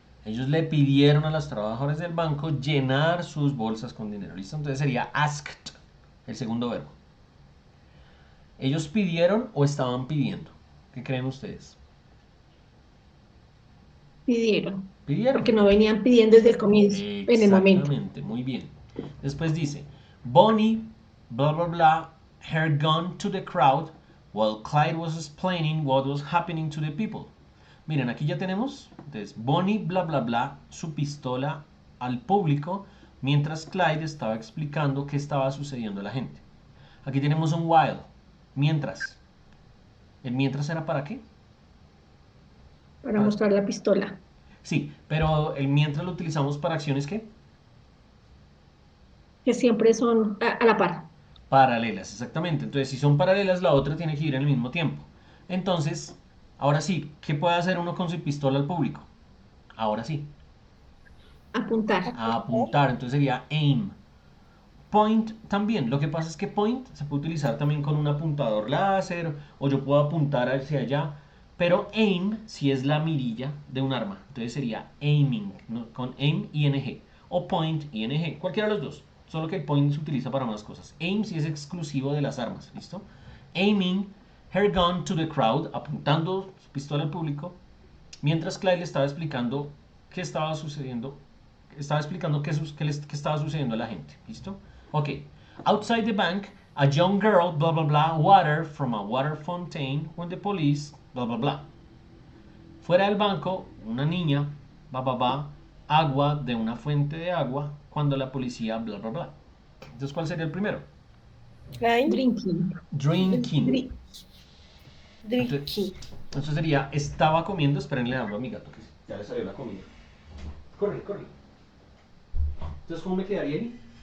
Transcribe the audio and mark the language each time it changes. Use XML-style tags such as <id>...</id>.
<es>Ellos le pidieron a los trabajadores del banco llenar sus bolsas con dinero. ¿Listo? Entonces sería asked, el segundo verbo. ¿Ellos pidieron o estaban pidiendo? ¿Qué creen ustedes? Pidieron, Pidieron. porque no venían pidiendo desde el comienzo, en el momento. Exactamente, muy bien. Después dice,</es> <en>Bonnie, blah, blah, blah, her gun to the crowd while Clyde was explaining what was happening to the people.</en> <es>Miren, aquí ya tenemos, entonces, Bonnie, bla, bla, bla, su pistola al público mientras Clyde estaba explicando qué estaba sucediendo a la gente. Aquí tenemos un while, mientras. ¿El mientras era para qué? Para mostrar la pistola. Sí, pero el mientras lo utilizamos para acciones ¿qué? Que siempre son a la par. Paralelas, exactamente. Entonces, si son paralelas, la otra tiene que ir en el mismo tiempo. Entonces, ahora sí, ¿qué puede hacer uno con su pistola al público? Ahora sí, Apuntar. a apuntar. Entonces sería aim. Point también. Lo que pasa es que point se puede utilizar también con un apuntador láser o yo puedo apuntar hacia allá. Pero aim si es la mirilla de un arma. Entonces sería aiming, ¿no? Con aim ing o point ing. Cualquiera de los dos. Solo que el point se utiliza para más cosas. Aim si es exclusivo de las armas. ¿Listo?</es> <en>Aiming her gun to the crowd.</en> <es>Apuntando su pistola al público. Mientras Clyde le estaba explicando qué estaba sucediendo. Estaba explicando qué estaba sucediendo a la gente. ¿Listo? Ok.</es> <en>Outside the bank, a young girl, blah, blah, blah, water from a water fountain when the police, blah, blah, blah.</en> <es>Fuera del banco, una niña, blah, blah, blah, agua de una fuente de agua cuando la policía, blah, blah, blah. Entonces, ¿cuál sería el primero?</es> <en>Drinking. Drinking. Drinking. Drinking.</en> <es>Entonces sería, estaba comiendo, esperen, le hablo a mi gato que ya le salió la comida. Corre, corre. Entonces, ¿cómo me quedaría ahí?</es>